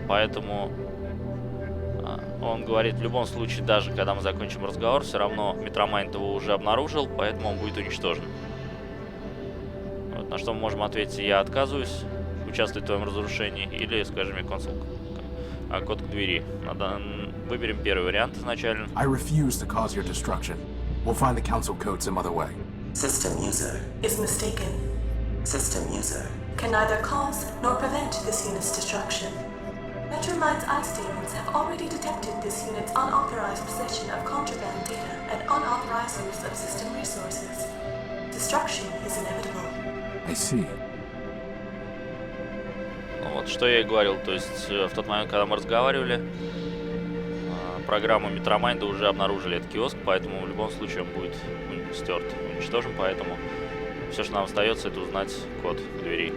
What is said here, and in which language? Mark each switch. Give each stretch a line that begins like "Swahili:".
Russian: Поэтому он говорит, в любом случае, даже когда мы закончим разговор, все равно Метромайнд его уже обнаружил, поэтому он будет уничтожен. Вот, на что мы можем ответить: я отказываюсь участвовать в твоем разрушении, или скажи мне код к двери. Выберем первый вариант изначально.
English: I refuse to cause your destruction. We'll find the council code some other way. System user is mistaken. System user can neither cause nor prevent this unit's destruction. Metromind's eye statements have already detected this unit's unauthorized possession of contraband data and unauthorized use of system resources. Destruction is inevitable. I see.
Russian: Ну, вот что я и говорил, то есть в тот момент, когда мы разговаривали, программу Метромайнда уже обнаружили этот киоск, поэтому в любом случае он будет стерт, уничтожен, поэтому все, что нам остается, это узнать код к двери.